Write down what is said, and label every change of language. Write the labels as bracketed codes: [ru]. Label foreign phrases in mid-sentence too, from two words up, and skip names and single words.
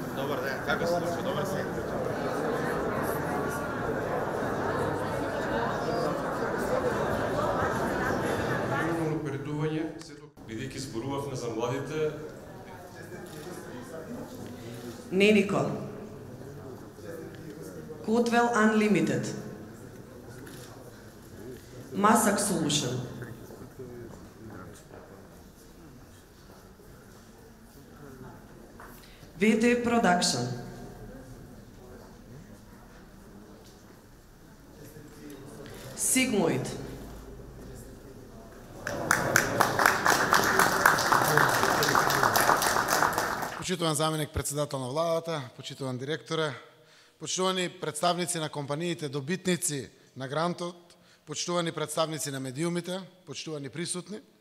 [mk] Добар ден, како се случи? Добар се. Напредување, бидејќи зборувавме за младите. Не, Никол. Codewell Unlimited. Masak Solution. VT Production. Sigmoid. Почитуван заменик председател на владата, почитуван директоре, почитувани представници на компаниите добитници на грантот, почитувани представници на медиумите, почитувани присутни.